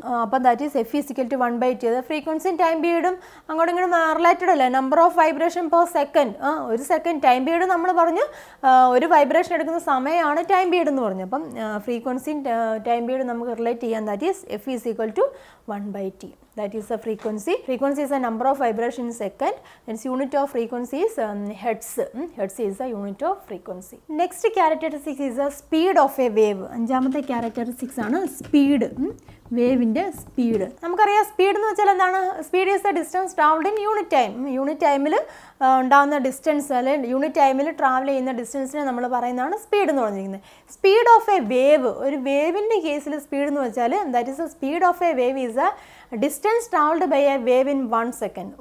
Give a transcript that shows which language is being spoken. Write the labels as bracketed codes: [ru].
[ml] അപ്പം [en] That is F is equal to 1/T. [ml] അത് ഫ്രീക്വൻസിയും ടൈം പീരീഡും അങ്ങോട്ടും ഇങ്ങോട്ടും റിലേറ്റഡ് അല്ലേ? Number of vibration per second. ഒരു സെക്കൻഡ് ടൈം പീരീഡ് നമ്മൾ പറഞ്ഞു, ഒരു വൈബ്രേഷൻ എടുക്കുന്ന സമയമാണ് ടൈം പീരീഡ് എന്ന് പറഞ്ഞു. അപ്പം ഫ്രീക്വൻസിയും ടൈം പീരീഡ് നമുക്ക് റിലേറ്റ് ചെയ്യാം. [en] That is F is equal to 1/T. That is the frequency. Frequency is a number of vibration in second. Its unit of frequency is hertz. Hertz is the unit of frequency. Next characteristic is the speed of a wave. [ml] അഞ്ചാമത്തെ characteristics ആണ് speed. വേവിൻ്റെ speed. നമുക്കറിയാം speed എന്ന് വെച്ചാൽ എന്താണ്? [en] Speed is the distance travelled in unit time. [ml] Unit ടൈമിൽ ഉണ്ടാകുന്ന distance അല്ലെങ്കിൽ unit ടൈമിൽ ട്രാവൽ ചെയ്യുന്ന ഡിസ്റ്റൻസിനെ നമ്മൾ പറയുന്നതാണ് സ്പീഡ് എന്ന് പറഞ്ഞിരിക്കുന്നത്. [en] speed of a wave, [ml] ഒരു വേവിൻ്റെ കേസിൽ സ്പീഡ് എന്ന് വെച്ചാൽ [en] That is a speed of a wave is a distance travelled by a wave in 1 second.